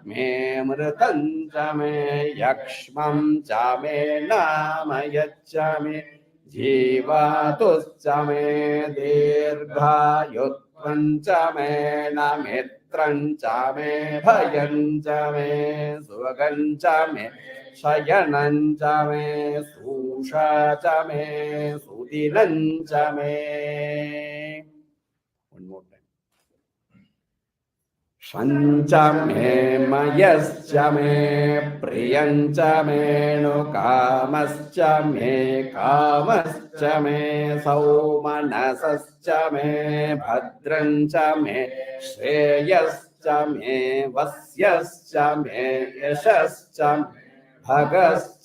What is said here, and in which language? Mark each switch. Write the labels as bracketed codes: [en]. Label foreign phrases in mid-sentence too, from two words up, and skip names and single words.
[sa] मे मृतञ्च मे यक्ष्मं मे नामयच्च मे जीवातुश्च मे दीर्घायुत्वञ्च मे नमित्रञ्च मे भयञ्च मे सुगञ्च मे शयनञ्च मे सुषाच मे सुदिनञ्च मे. [en] One more time. [sa] षञ्च मे मयश्च मे प्रियञ्च मेऽनुकामश्च मे कामश्च मे सौमनसश्च मे भद्रञ्च मे श्रेयश्च मे वस्यश्च मे यशश्च भगश्च